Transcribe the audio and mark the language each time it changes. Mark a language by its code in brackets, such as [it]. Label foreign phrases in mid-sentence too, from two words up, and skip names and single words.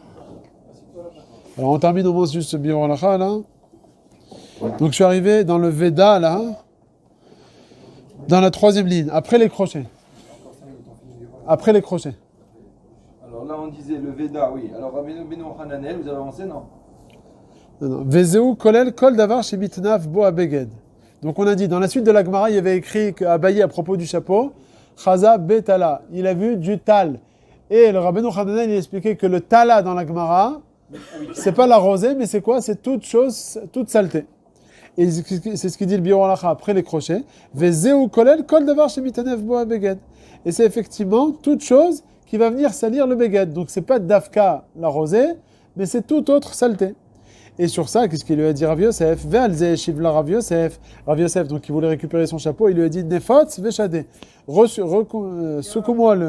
[fr] Alors on termine au moins juste ce [he] ביאור הלכה [fr] là. Donc je suis arrivé dans le Veda là, dans la 3e ligne, après les crochets. Après les crochets. Alors là, on disait le Veda, oui. Alors, Rabbeinu Hananel, vous avez avancé, non? Non. [he] וזהו כולל כל דבר שמתנפף בו הבגד. [fr] Donc on a dit, dans la suite de la Gemara, il y avait écrit qu'Abaye à propos du chapeau, [he] חזא בטלא, [fr] il a vu du tal. Et le Rabbeinu Hananel, il expliquait que le tala dans la Gemara, c'est pas la rosée, mais c'est quoi? C'est toute chose, toute saleté. Et c'est ce qu'il dit le [he] ביאור הלכה [fr] après les crochets. [he] וזהו כולל כל דבר שמתנפף בו הבגד. [fr] Et c'est effectivement toute chose qui va venir salir le beged. Donc c'est pas dafka la rosée, mais c'est toute autre saleté. Et sur ça, qu'est-ce qu'il lui a dit Rav Yosef? [he] ועל זה שאל רב יוסף. [fr] Rav Yosef, donc il voulait récupérer son chapeau, il lui a dit [he] נפוץ ושדי. [fr] Secoue-moi le.